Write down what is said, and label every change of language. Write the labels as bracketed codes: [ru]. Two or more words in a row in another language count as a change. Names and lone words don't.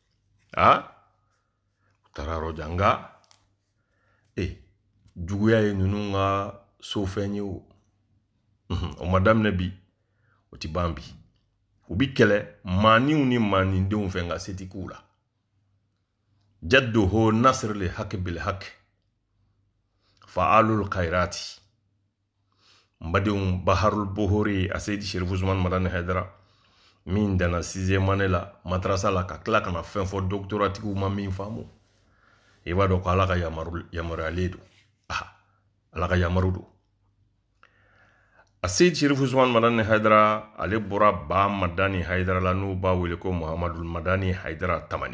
[bm] U taara yɔrɔ jan nka juguya ye ninnu ka sofɛn ye o. O ma daminɛ bi o ti ban bi. U bi kɛlɛ maaniw ni maanindenw fɛ nka se ti k'u la. [ar] جده نصر للحق بالحق فعال الخيرات. [bm] Mbadenw Baharul Bohori a Seydi Sherif Usman Madani Haidara min dana 6e année la madrasa la ka tila kana fɛn fɔ doctoratigiw ma min faamu i b'a dɔn ko ala ka yamaruyalen don. Ala ka yamaru don. A Seydi Sherif Usman Madani Haidara ale bɔra ba Madani Haidara la n'u b'a wele ko Muhammadul Madani Haidara Tamani.